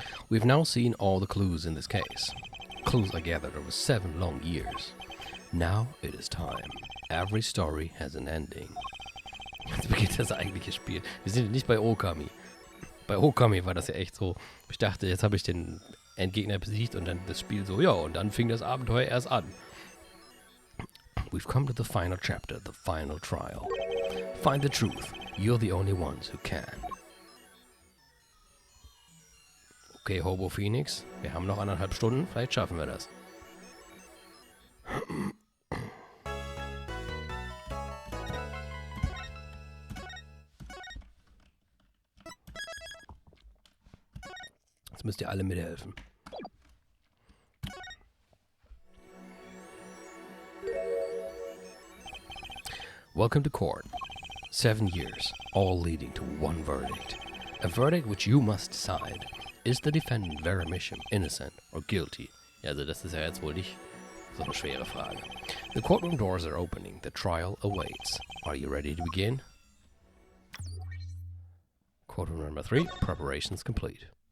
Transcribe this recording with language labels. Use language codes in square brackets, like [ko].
[en] We've now seen all the clues in this case. Clues I gathered over 7 long years. Now it is time. Every story has an ending. [de] Jetzt beginnt das eigentliche Spiel. Wir sind nicht bei Okami. Bei Okami war das ja echt so. Ich dachte, jetzt habe ich den Endgegner besiegt und dann das Spiel so, ja, und dann fing das Abenteuer erst an. [en] We've come to the final chapter, the final trial. Find the truth. You're the only ones who can. [de] Okay, Hobo Phoenix, wir haben noch 1,5 Stunden, vielleicht schaffen wir das. Jetzt müsst ihr alle mithelfen. [en] Welcome to court. 7 years, all leading to one verdict. A verdict which you must decide. Is the defendant Vera Misham innocent or guilty? [de] Ja, also das ist ja jetzt wohl nicht so eine schwere Frage. [en] The courtroom doors are opening. The trial awaits. Are you ready to begin? Courtroom number 3. Preparations complete.